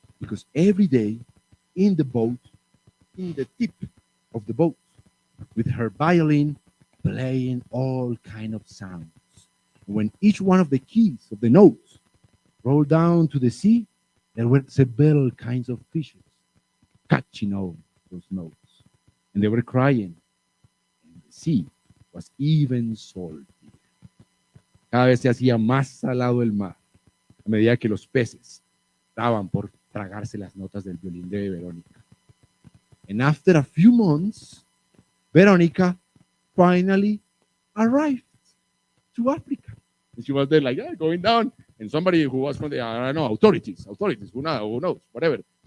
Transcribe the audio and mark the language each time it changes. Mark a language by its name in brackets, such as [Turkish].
[English] Because every day in the boat, in the tip of the boat, with her violin, playing all kind of sounds. When each one of the keys of the notes rolled down to the sea, there were several kinds of fishes catching all those notes. And they were crying. And the sea was even salty. [Spanish] Cada vez se hacía más salado el mar, a medida que los peces daban por tragarse las notas del violín de Verónica. [English] And after a few months, Verónica finally arrived to Africa. And she was there like, yeah, going down. And somebody who was from the, I don't know, authorities, who knows, whatever.